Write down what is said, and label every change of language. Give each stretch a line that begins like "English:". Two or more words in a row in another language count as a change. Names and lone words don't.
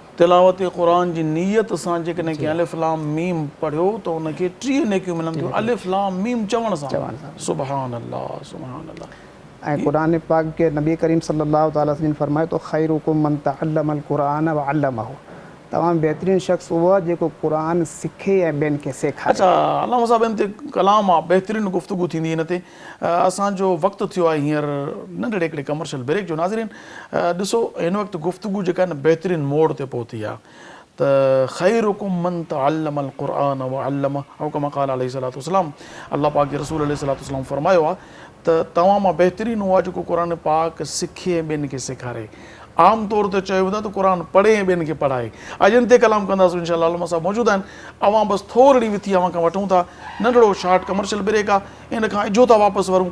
Sindhi: तिलावत क़ुरान जी नीयत सां जेकॾहिं कंहिं
Arabic: الف لام ميم
Sindhi: पढ़ियो त उनखे 30 नेकियूं मिलंदियूं
Arabic: الف لام ميم
Sindhi: चवण सां।
Arabic: سبحان الله سبحان الله.
Sindhi: ऐं क़ुरान पाक के नबी करीम
Arabic: صلى الله تعالى عليه وسلم
Sindhi: फरमायो तो
Arabic: خيركم من تعلم القرآن وعلمه
Sindhi: तमाम बेहतरीन शख्स उहो आहे जेको क़ुरान सिखे ऐं ॿियनि खे सेखारे। अच्छा अल्लामा साहब इन ते कलाम आहे बेहतरीन गुफ़्तगू थींदी हिन ते। असांजो वक़्तु थियो आहे हींअर नंढड़े हिकिड़े
English: commercial break
Sindhi: जो। नाज़रीन ॾिसो हिन वक़्तु गुफ़्तगू जेका आहे न बहितरीन मोड़ ते पहुती आहे त त
Arabic: خيركم من تعلم القرآن وعلمه أو كما قال عليه الصلاة والسلام.
Sindhi: अल्लाह पाक जे रसूल
Arabic: عليه الصلاة والسلام
Sindhi: फरमायो आहे त तव्हां मां बहितरीनु उहो आहे जेको क़ुर पाक सिखे ॿियनि खे सेखारे। आम तौर ते चयो वेंदो आहे त क़ुर पढ़े ऐं ॿियनि खे पढ़ाए। अॼु इन ते कलाम कंदासीं इंशाअल्लाह। अल्लाह साहब मौजूदु आहिनि। अवां बसि थोरी विथी अवां खां वठूं था नंढड़ो
English: short commercial break
Sindhi: आहे, इन खां इजो था वापसि वरूं।